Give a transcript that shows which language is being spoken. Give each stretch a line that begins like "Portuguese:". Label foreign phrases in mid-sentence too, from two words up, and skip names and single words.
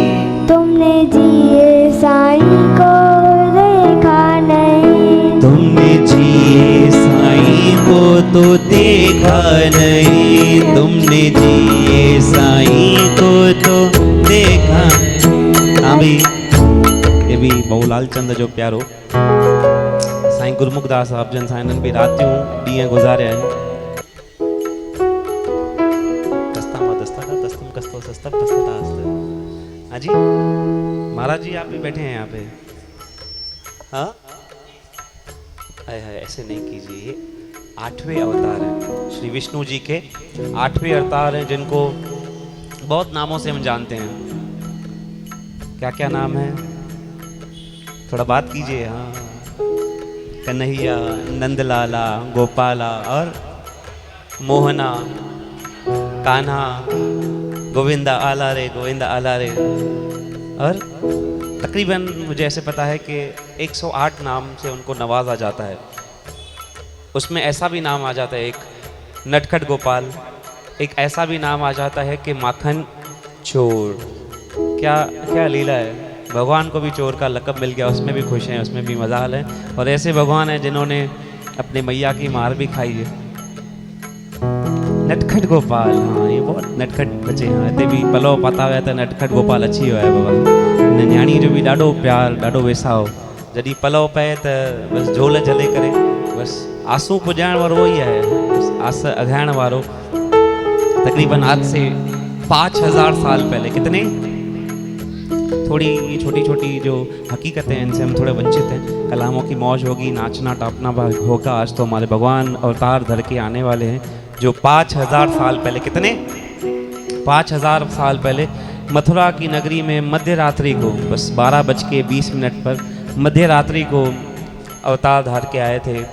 Hindi: तुमने जिए साईं को देखा नहीं, तुमने जिए साईं को तो देखा नहीं, तुमने जिए साईं को तो देखा।
Sindhi: हाँ भी ये भी बहुलाल चंद जो प्यारो साईं गुरमुखदास साहब जन साईं भी रातियों ॾींहं गुज़ारिया आहिनि। दस्ता मां दस्ता का दस्तम कस्तो सस्ता पस्ता हस्त।
Hindi: हाँ जी महाराज जी आप भी बैठे हैं यहाँ पे। हाँ हाय हाय ऐसे नहीं कीजिए, 8वें अवतार हैं श्री विष्णु जी के, 8वें अवतार हैं जिनको बहुत नामों से हम जानते हैं। क्या क्या नाम है? थोड़ा बात कीजिए। हाँ, कन्हैया, नंदलाला, गोपाला और मोहना, कान्हा,
Marathi: गोविंदा आला रे, गोविंदा आला रे।
Hindi: और तकरीबन मुझे ऐसे पता है कि 108 नाम से उनको नवाजा जाता है। उसमें ऐसा भी नाम आ जाता है, एक नटखट गोपाल, एक ऐसा भी नाम आ जाता है कि माखन चोर। क्या क्या लीला है, भगवान को भी चोर का लक़ब मिल गया, उसमें भी खुश हैं, उसमें भी मजाल है। और ऐसे भगवान हैं जिन्होंने अपने मैया की मार भी खाई है। नटखट गोपाल, हाँ ये बहुत नटखट बचे हैं।
Sindhi: हिते भी पलो पता हुआ त नटखट गोपाल अची वियो आहे बाबा। न्याणी जो भी ॾाढो प्यार, ॾाढो वेसाओ, जॾहिं पलो पए त बसि झोल जले करे बसि आंसू पुॼाइण वारो ई आहे, आस अघाइण वारो।
Hindi: तकरीबन आज से 5000 साल पहले, कितने, थोड़ी छोटी छोटी जो हकीकतें हैं इनसे हम थोड़े वंचित हैं। कलामों की मौज होगी, नाचना टापना होगा। आज तो हमारे भगवान अवतार धर के आने वाले हैं, जो 5000 साल पहले, कितने, 5000 साल पहले मथुरा की नगरी में मध्य रात्रि को, बस 12:20 पर मध्य रात्रि को अवतार धार के आए थे।